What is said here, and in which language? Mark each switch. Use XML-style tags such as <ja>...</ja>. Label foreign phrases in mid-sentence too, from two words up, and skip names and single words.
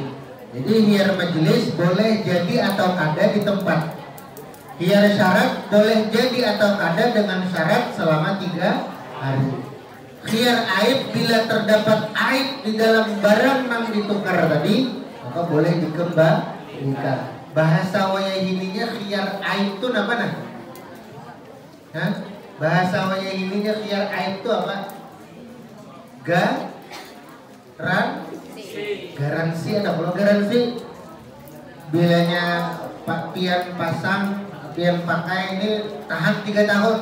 <id>Jadi khiyar majelis boleh jadi atau ada di tempat. Khiyar syarat boleh jadi atau ada dengan syarat selama 3 hari. Khiyar aib, bila terdapat aib di dalam barang yang ditukar tadi, maka boleh dikembalikan.</id> <bjn>Bahasa wayahininya khiyar aib itu apa nah? Hah? Bahasa wayahininya khiyar aib itu apa? Garansi, ada pula garansi. Bilanya pian pasang, pian pakai ini tahan 3 tahun.</bjn>